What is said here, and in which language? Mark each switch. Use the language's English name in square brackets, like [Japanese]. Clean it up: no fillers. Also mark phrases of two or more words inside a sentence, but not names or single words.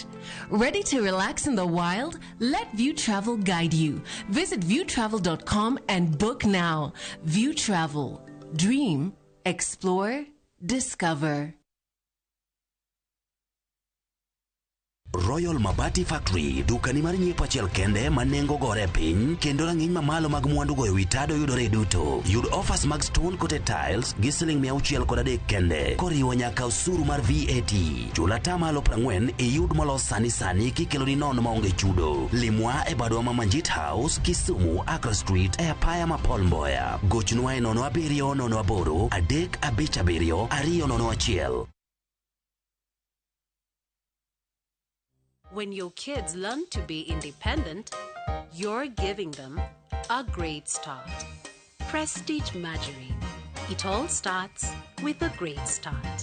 [English] Ready to relax in the wild? Let View Travel guide you. Visit viewtravel.com and book now. View Travel. Dream, explore, discover. [Luo (Kenya and Tanzania)] Royal Mabati Factory, dukani mar nyiepo achiel kende manengo gore piny kendo rang'iny mamalo mag mwandu go ewi tado yudore duto. Yud offers mag [English] stone coated tiles [Luo (Kenya and Tanzania)] gi siling 603 kende koriwo nyaka osuru mar VAT. Chula tamalo 40 yud molos sani kikelo ni nono maonge chudo. Limwa e badwa ma Manjit House, Kisumu, Accra Street e apaya ma Paul Mboya. Gochnwa e 0708 357 201. [English] When your kids learn to be independent, you're giving them a great start. Prestige Margarine. It all starts with a great start.